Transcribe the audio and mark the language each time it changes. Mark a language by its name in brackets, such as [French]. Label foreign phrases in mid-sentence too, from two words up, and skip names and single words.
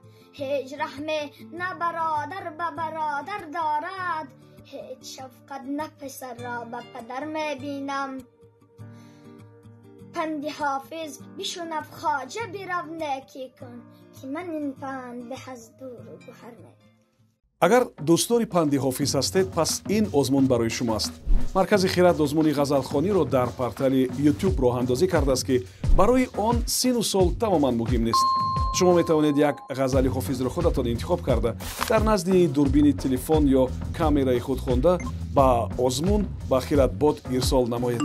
[Persian] هیچ رحم نه برادر به برادر دارد، هیچ شفقت نه پسر را به پدر میبینم. پند حافظ بشنو خواجه برو نیکی کن، که من این پند به از دور و گوهر میبینم. [Tajik] агар дӯстдори панди ҳофиз ҳастед, пас ин озмун барои шумоаст. маркази хират озмуни ғазалхониро дар портали YouTube роҳандозӣ кардааст, ки барои он сину сол тамоман муҳим нест. шумо метавонед як ғазали ҳофизро худатон интихоб карда, дар назди дурбини телефон ё камераи худ хонда ба озмун ба хиратбод ирсол намоед.